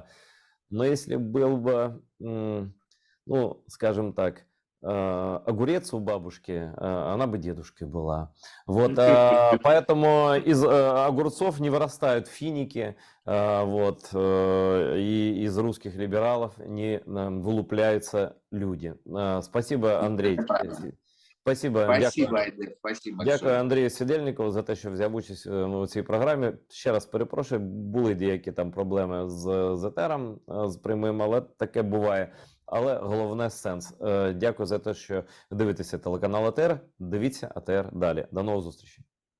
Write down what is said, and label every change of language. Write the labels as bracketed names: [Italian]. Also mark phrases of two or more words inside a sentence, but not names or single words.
[Russian] Но если был бы, ну, скажем так, огурец у бабушки, она бы дедушкой была». Вот, поэтому из огурцов не вырастают финики, вот, и из русских либералов не вылупляются люди. Спасибо, Андрій. Спасибо. Спасибо, Айдер, спасибо [Ukrainian] Дякую [Russian] большое. [Ukrainian] Андрію Сідельникову за те, що взяв участь у цій програмі. Ще раз перепрошую, були деякі там проблеми з етером, з прямим, але таке буває. Але головне сенс. Дякую за те, що дивитеся телеканал АТР. Дивіться АТР далі. До нових зустрічей.